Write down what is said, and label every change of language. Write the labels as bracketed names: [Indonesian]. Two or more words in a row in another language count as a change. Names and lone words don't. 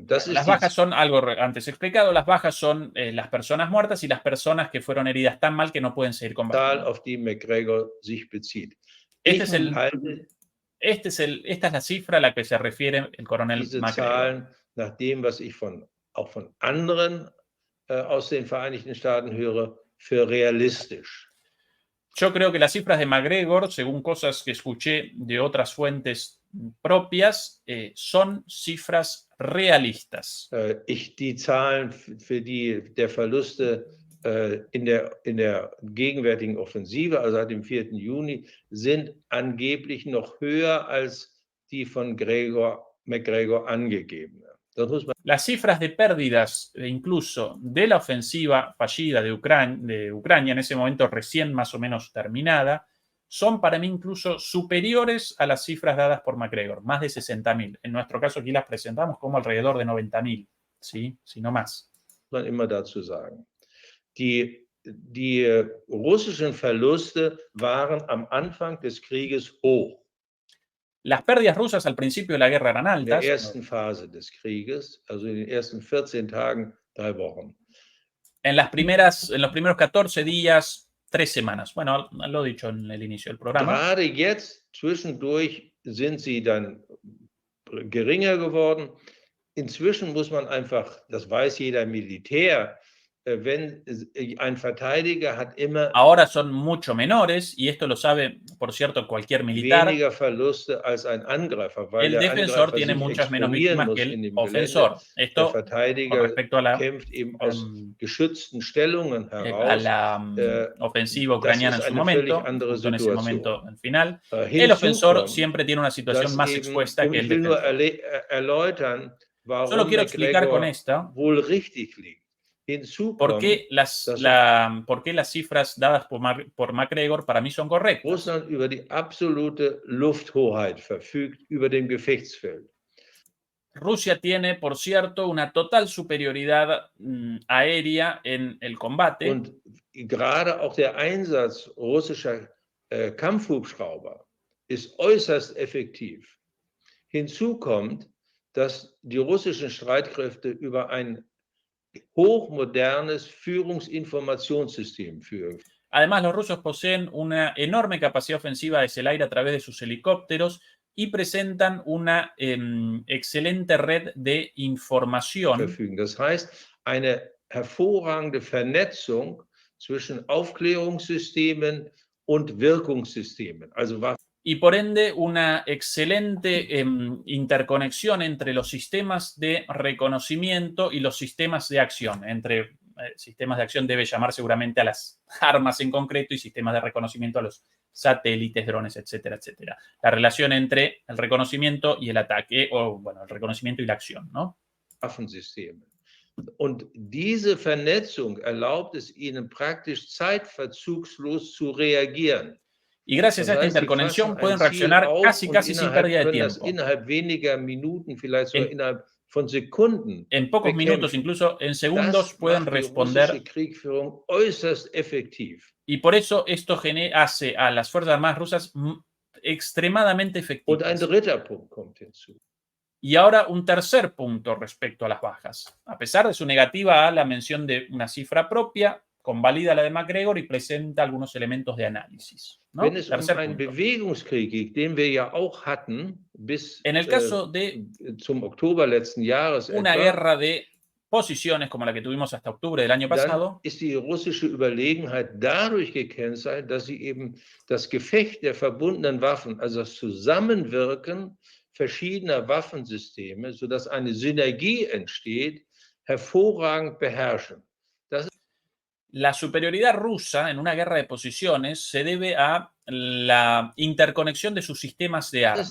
[German] Das [Spanish] Las [German] ist [Spanish] bajas son algo antes explicado, las bajas son las personas muertas y las personas que fueron heridas tan mal que no pueden seguir [German] die Zahl, [Spanish] combatiendo. [German] auf die McGregor sich bezieht. [Spanish] Esta es la cifra a la que se refiere el coronel [German] diese [Spanish] McGregor. [German] Zahlen, nach dem, was ich auch von anderen aus den Vereinigten Staaten höre, für realistisch. [Spanish] Yo creo que las cifras de McGregor, según cosas que escuché de otras fuentes propias, son cifras realistas. [German] Die Zahlen für der Verluste in der gegenwärtigen Offensive, also seit dem 4. Juni, sind angeblich noch höher als die von McGregor angegeben. [Spanish] Las cifras de pérdidas, incluso de la ofensiva fallida de Ucrania, en ese momento recién más o menos terminada, son para mí incluso superiores a las cifras dadas por McGregor, más de 60.000. En nuestro caso aquí las presentamos como alrededor de 90.000, ¿sí? Si no más. [German] Man immer dazu sagen. Die russischen Verluste waren am Anfang des Krieges hoch. [Spanish] Las pérdidas rusas al principio de la guerra eran altas. [German] In der ersten Phase des Krieges, also in den ersten 14 Tagen, 3 Wochen. [Spanish] En los primeros 14 días, 3 semanas. Bueno, lo he dicho en el inicio del programa. [German] Gerade jetzt, zwischendurch, sind sie dann geringer geworden. Inzwischen muss man einfach, das weiß jeder Militär, wenn ein Verteidiger hat immer [Spanish] ahora son mucho menores, y esto lo sabe, por cierto, cualquier militar. [German] Weniger Verluste als ein Angreifer, weil [Spanish] el defensor tiene muchas menos víctimas que el ofensor. Esto [German] der Verteidiger [Spanish] con respecto a la, [German] kämpft eben aus geschützten Stellungen heraus. [Spanish] A la ofensiva ucraniana en su momento, en ese momento al final. El ofensor siempre tiene una situación más expuesta que el defensor. Solo quiero explicar con esta [German] wohl richtig liegt. [Spanish] ¿Por qué las cifras dadas por McGregor para mí son correctas? [German] Russland über die absolute Lufthoheit verfügt über dem Gefechtsfeld. [Spanish] Rusia tiene, por cierto, una total superioridad aérea en el combate. [German] Und gerade auch der Einsatz russischer Kampfhubschrauber ist äußerst effektiv. Hinzu kommt, dass die russischen Streitkräfte über ein hochmodernes Führungsinformationssystem führen. [Spanish] Además, los rusos poseen una enorme capacidad ofensiva desde el aire a través de sus helicópteros y presentan una excelente red de información. [German] Das heißt, eine hervorragende Vernetzung zwischen Aufklärungssystemen und Wirkungssystemen. Also [Spanish] y por ende una excelente interconexión entre los sistemas de reconocimiento y los sistemas de acción. Entre sistemas de acción debe llamar seguramente a las armas en concreto y sistemas de reconocimiento a los satélites, drones, etcétera, etcétera. La relación entre el reconocimiento y el ataque, o bueno, el reconocimiento y la acción, ¿no? [German] Waffensysteme. Und diese Vernetzung erlaubt es ihnen praktisch zeitverzugslos zu reagieren. [Spanish] Y gracias a esta interconexión pueden reaccionar casi sin pérdida de tiempo. [German] Innerhalb weniger Minuten, vielleicht sogar innerhalb von Sekunden. [Spanish] En pocos minutos, incluso en segundos, pueden responder. [German] Kriegführung äußerst effektiv. [Spanish] Y por eso esto hace a las Fuerzas Armadas rusas extremadamente efectivas. [German] Und ein dritter Punkt kommt hinzu. [Spanish] Y ahora un tercer punto respecto a las bajas. A pesar de su negativa a la mención de una cifra propia, convalida la de McGregor y presenta algunos elementos de análisis, ¿no? [German] Wenn es einen Bewegungskrieg geht, den wir ja auch hatten, bis [Spanish] en el caso de [German] zum Oktober letzten Jahres [Spanish] una guerra de posiciones como la que tuvimos hasta octubre del año pasado, [German] ist die russische Überlegenheit dadurch gekennzeichnet, dass sie eben das Gefecht der verbundenen Waffen, also das Zusammenwirken verschiedener Waffensysteme, sodass eine Synergie entsteht, hervorragend beherrschen. [Spanish] La superioridad rusa en una guerra de posiciones se debe a la interconexión de sus sistemas de armas.